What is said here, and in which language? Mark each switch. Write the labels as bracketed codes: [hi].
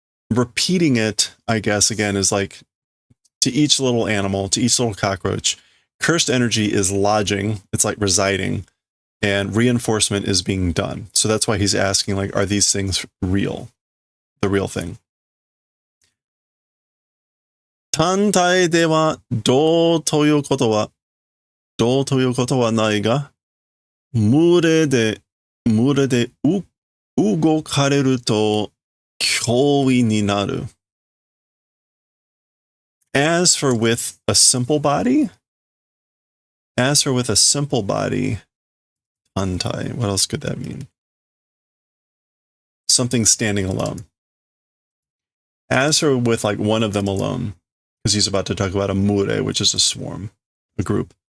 [en] Repeating it, I guess, again, is like to each little animal, to each little cockroach. Cursed energy is lodging, it's like residing, and reinforcement is being done. So that's why he's asking, like, are these things real? The real thing. [ja] 単体ではどうということはないが、群れで動かれると脅威になる。 [en] As for with a simple body, tantai, what else could that mean? Something standing alone. As for with like one of them alone, because he's about to talk about a mure, which is a swarm, a group.